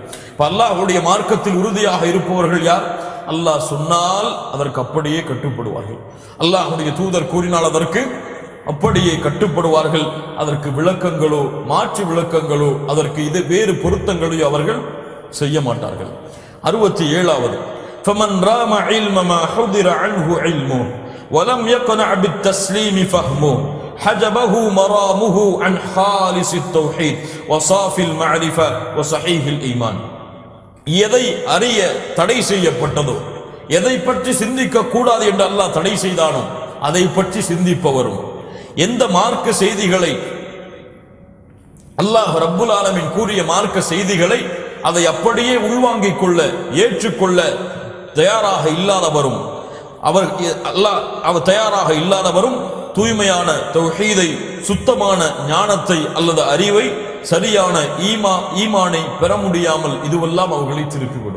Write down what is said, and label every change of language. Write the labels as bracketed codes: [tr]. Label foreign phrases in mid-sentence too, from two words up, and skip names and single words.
[ta] அல்லாஹ்வுடைய மார்க்கத்தில் உறுதியாக இருப்பவர்கள் யார்? அல்லாஹ் சொன்னால் அதற்கு அப்படியே கட்டுப்படுவார்கள். அல்லாஹ்வுடைய தூதர் கூறினால் அதற்கு அப்படியே கட்டுப்படுவார்கள். அதற்கு விளக்கங்களோ மாற்று விளக்கங்களோ அதற்கு இது வேறு பொருத்தங்களோ அவர்கள் செய்ய மாட்டார்கள். 67வது, [ar] فمن رام علم ما حضر عنه علمه ولم يقنع بالتسليم فهمه حجبه مرامه عن خالص التوحيد وصافي المعرفة وصحيح الإيمان. [ta] எதை அறிய தடை செய்யப்பட்டதோ, எதை பற்றி சிந்திக்க கூடாது என்று அல்லாஹ் தடை செய்தானோ அதை பற்றி சிந்திப்பவரும், எந்த மார்க்க செய்திகளை அல்லாஹ் [ar] رب العالمين [ta] கூறிய மார்க்க செய்திகளை அதை அப்படியே உள்வாங்கிக் கொள்ள ஏற்றுக்கொள்ள தயாராக இல்லாதவரும் அவர் தயாராக இல்லாதவரும் தூய்மையான தௌஹீதை, சுத்தமான ஞானத்தை அல்லது அறிவை, சரியான ஈமானை பெற முடியாமல் இதுவெல்லாம் அவர்களை திருப்பிவிடும்.